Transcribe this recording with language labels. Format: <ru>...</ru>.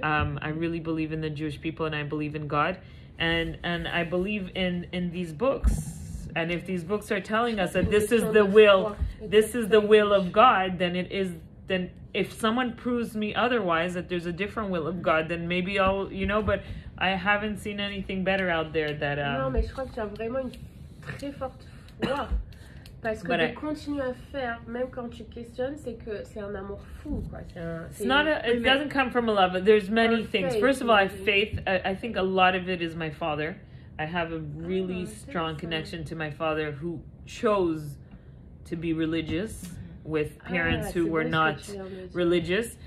<en>I really believe in the Jewish people, and I believe in God, and I believe in these books. And if these books are telling us that this is the will of God, then if someone proves me otherwise, that there's a different will of God, then maybe I'll, but I haven't seen anything better out there that...</en> <fr>Non, mais je crois que tu as vraiment une très forte foi. Parce que de continuer à faire, même quand tu questionnes, c'est que c'est un amour fou, quoi.</fr> <en>It doesn't come from a love. There's many things. First of all, I have faith. I think a lot of it is my father. I have a really strong connection to my father who chose to be religious with parents who were not religious.</en>